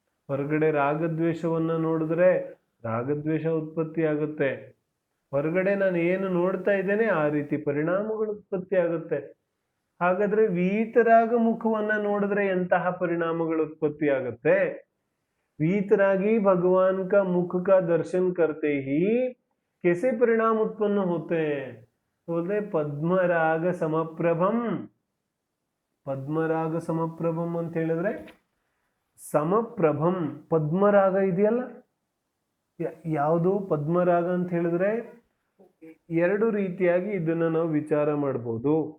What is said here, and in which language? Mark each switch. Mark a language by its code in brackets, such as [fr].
[kn] ಹೊರಗಡೆ ರಾಗದ್ವೇಷವನ್ನ ನೋಡಿದ್ರೆ ರಾಗದ್ವೇಷ ಉತ್ಪತ್ತಿ ಆಗುತ್ತೆ. ಹೊರಗಡೆ ನಾನು ಏನು ನೋಡ್ತಾ ಇದ್ದೇನೆ ಆ ರೀತಿ ಪರಿಣಾಮಗಳು ಉತ್ಪತ್ತಿ ಆಗುತ್ತೆ. ಹಾಗಾದ್ರೆ ವೀತರಾಗ ಮುಖವನ್ನ ನೋಡಿದ್ರೆ ಎಂತಹ ಪರಿಣಾಮಗಳು ಉತ್ಪತ್ತಿ ಆಗುತ್ತೆ? [hi] वीतरागी भगवान का मुख का दर्शन करते ही कैसे परिणाम उत्पन्न होते हैं? बोलते पद्मराग समप्रभम. [kn] ಪದ್ಮರಾಗ ಸಮಪ್ರಭಂ ಅಂತ ಹೇಳಿದ್ರೆ ಸಮಪ್ರಭಂ ಪದ್ಮರಾಗ ಇದೆಯಲ್ಲ, ಯಾವುದು ಪದ್ಮರಾಗ ಅಂತ ಹೇಳಿದ್ರೆ ಎರಡು ರೀತಿಯಾಗಿ ಇದನ್ನ ನಾವು ವಿಚಾರ ಮಾಡ್ಬೋದು.